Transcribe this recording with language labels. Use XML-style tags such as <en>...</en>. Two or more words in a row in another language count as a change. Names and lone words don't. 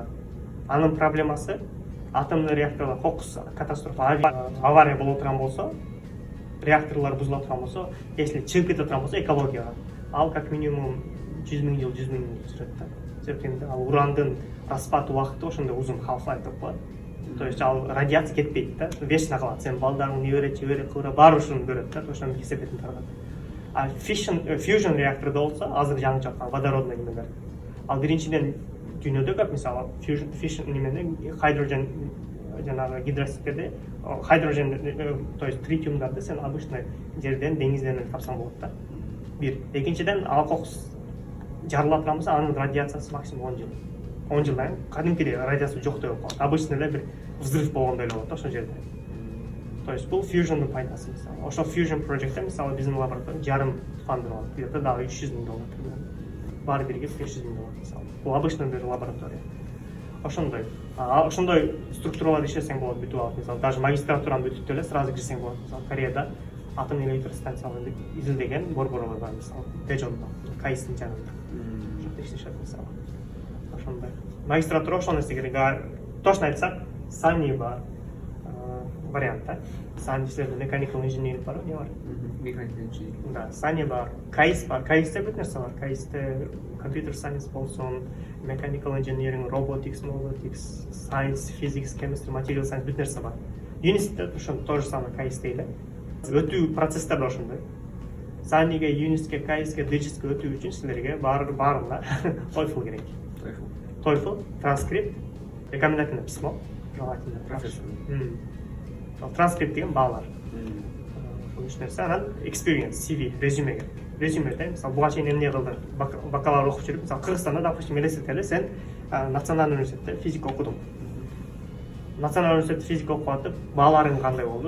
<ky>Анын проблемасы атомдуу реакторлор кокус катастрофа авария боло турган болсо, реакторлор бузула турган болсо, если чыгып кете турган болсо экологияга ал</ky> <ru>как минимум</ru> <ky>100 миң жыл жүрөт да. Себеби ал урандын распад убакыты ошондой узун half-life деп коет.</ky> <ru>То есть</ru> <ky>ал радиация кетпейт да, вечно калат. Сен балдарың небере, чебере, кыбыра баары ушуну көрөт да, ошону кесепетин таргат. А fusion реактордо болсо азыр жаңы чыккан водородный немелер. Ал биринчиден дүйнөдө көп мисалы fusion немене hydrogen жанагы гидроситерде hydrogen</ky> <ru>то есть</ru> <ky>тритиумдарды сен обычный жерден деңизден тапсаң болот да. Бир. Экинчиден ал кокус жарыла турган болсо анын радиациясы максимум 10 жыл. 10 жылдан кадимкидей радиация жок деп коет. Обычный эле бир взрыв болгондой эле болот да ошол жерде.</ky> <ru>То есть</ru> <ky>бул fusion'дун пайдасы мисалы. Ошол</ky> <en>fusion project'те</en> <ky>мисалы биздин лаборатория жарым фандын алат. Где-то дагы $300 миң. Баары бирге $500 миң мисалы. Бул обычный бир лаборатория. Ошондой. Ошондой структуралар иштесең болот бүтүп алып мисалы. Даже магистратураны бүтүп эле сразу кирсең болот. Мисалы Кореяда атом электростанцияларды изилдеген борборлор бар мисалы. Тэжондо, Кайсын жанында. Ошондо иштешет мисалы. Ошондой. Магистратура ошол нерсе керек. Точно айтсак, Сани бар вариант да. Сани силерде</ky> <en>mechanical engineering</en> <ky>бар, не бар?</ky> <en>Mechanical engineering.</en> <ky>Да, Сани бар. Кайс бар. Кайсте бүт нерсе бар. Кайсте</ky> <en>computer science</en> <ky>болсун,</ky> <en>mechanical engineering, robotics, science, physics, chemistry, material science</en> <ky>бүт нерсе бар. Юнистте ошо</ky> <ru>то же самое</ru> <ky>Кайсте эле. Өтүү процесстер ошондой. Саниге, Юнистке, Кайске, Дижиске өтүү үчүн силерге баарына TOEFL керек.</ky> <ru>TOEFL, транскрипт, рекомендательное письмо, желательно профессор.</ru> <ky>Транскрипт деген баалар. Ошол үч нерсе, анан</ky> <en>experience, CV,</en> <ky>резюмеге. Резюмеде, мисалы, буга чейин эмне кылдың? Бакалавр окуп жүрүп, мисалы, Кыргызстанда, допустим, элестетели, сен</ky> <ru>национальный университетте</ru> <ky>физика окудуң.</ky> <ru>Национальный университетте</ru> <ky>физика окуп атып, бааларың кандай болду?</ky>